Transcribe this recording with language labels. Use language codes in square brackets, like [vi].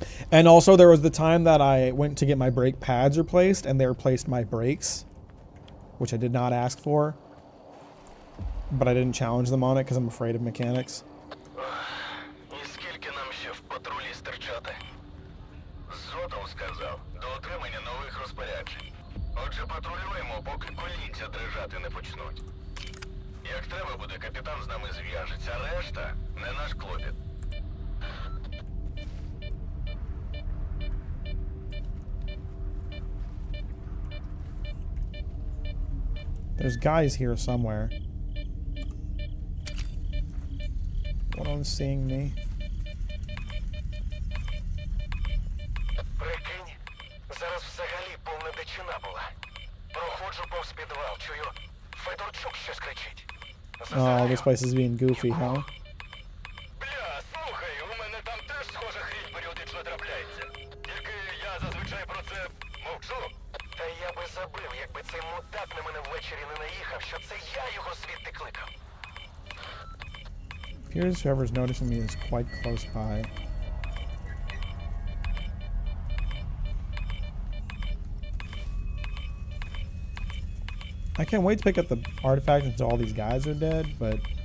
[en] And also there was the time that I went to get my brake pads replaced and they replaced my brakes, which I did not ask for, but I didn't challenge them on it because I'm afraid of mechanics. [uk] І скільки нам ще в патрулі стерчати? Зотов сказав, до отримання нових розпоряджень. Отже, патрулюємо, поки колінця дрижати не почнуть. Як треба буде, капітан з нами зв'яжеться, решта не наш клопіт. [en] There's guys here somewhere. One of them seeing me. [uk] Прикинь, зараз взагалі повна дичина була. Проходжу повз підвал, чую, Федорчук щось кричить. [en] Oh, this place is being goofy, huh? [uk] Бля, слухай, у мене там теж схожа хрінь періодично трапляється. Тільки я зазвичай про це мовчу. Та я би забив, якби цей мудак на мене ввечері не наїхав, що це я його звідти кликав. [en] Appears whoever's noticing me is quite close by. I can't wait to pick up the artifact until all these guys are dead, but...